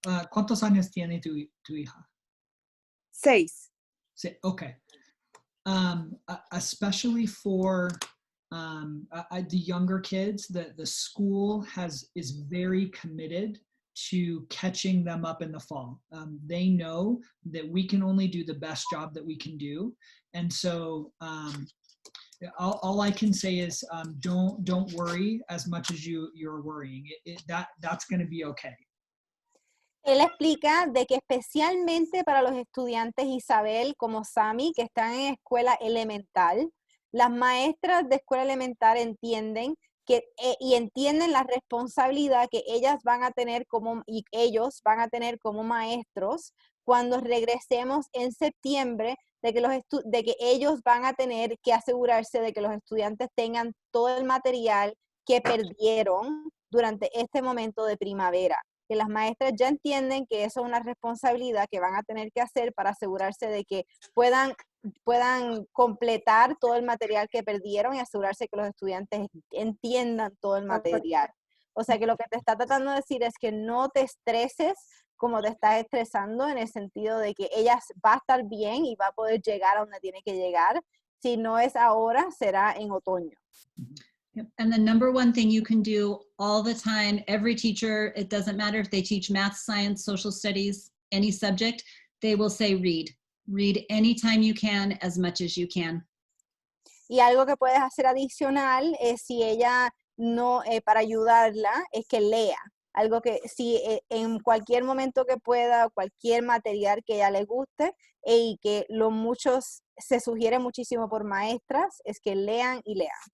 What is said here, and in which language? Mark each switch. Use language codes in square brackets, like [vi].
[es] ¿Cuántos años tiene tu hija? 6. [en] Okay. Especially for the younger kids, the school is very committed to catching them up in the fall. They know that we can only do the best job that we can do, and so all I can say is don't worry as much as you're worrying. That's going to be okay. [es] Él explica de que especialmente para los estudiantes Isabel como Sami que están en escuela elemental, las maestras de escuela elemental entienden que y entienden la responsabilidad que ellas van a tener y ellos van a tener como maestros cuando regresemos en septiembre, de que ellos van a tener que asegurarse de que los estudiantes tengan todo el material que perdieron durante este momento de primavera. Que las maestras ya entienden que eso es una responsabilidad que van a tener que hacer para asegurarse de que puedan completar todo el material que perdieron y asegurarse que los estudiantes entiendan todo el material. O sea que lo que te está tratando de decir es que no te estreses como te estás estresando, en el sentido de que ella va a estar bien y va a poder llegar a donde tiene que llegar. Si no es ahora, será en otoño. [en] Yep. And the number one thing you can do all the time, every teacher, it doesn't matter if they teach math, science, social studies, any subject, they will say read. Read anytime you can, as much as you can. [es] Y algo que puedes hacer adicional es, si ella no, para ayudarla, es que lea. Algo que si en cualquier momento que pueda, cualquier material que ella le guste, y que se sugiere muchísimo por maestras, es que lean y lean.